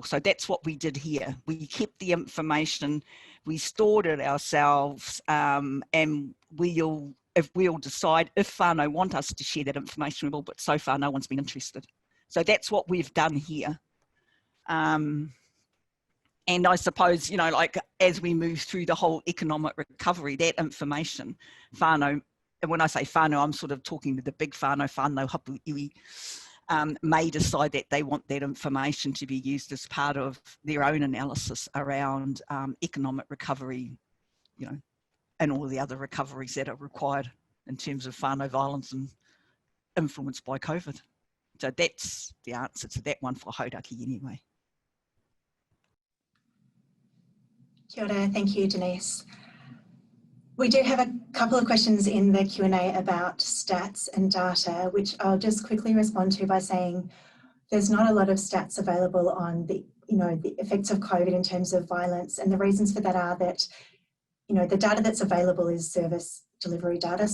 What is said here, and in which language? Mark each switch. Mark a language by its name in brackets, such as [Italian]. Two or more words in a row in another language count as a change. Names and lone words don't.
[English] So that's what we did here. We kept the information, we stored it ourselves, and we'll decide if whānau want us to share that information, we will, but so far no one's been interested. So that's what we've done here. And I suppose, like as we move through the whole economic recovery, that information, whānau, and when I say whānau, I'm sort of talking to the big [Māori] whānau hapu iwi, [English] may decide that they want that information to be used as part of their own analysis around economic recovery, and all the other recoveries that are required in terms of whānau violence and influenced by COVID. So that's the answer to that one for Hauraki anyway. [Māori] Kia ora, [English] thank you, Denise. We do have a couple of questions in the Q&A about stats and data, which I'll just quickly respond to by saying there's not a lot of stats available on the effects of COVID in terms of violence. And the reasons for that are that, the data that's available is service delivery data.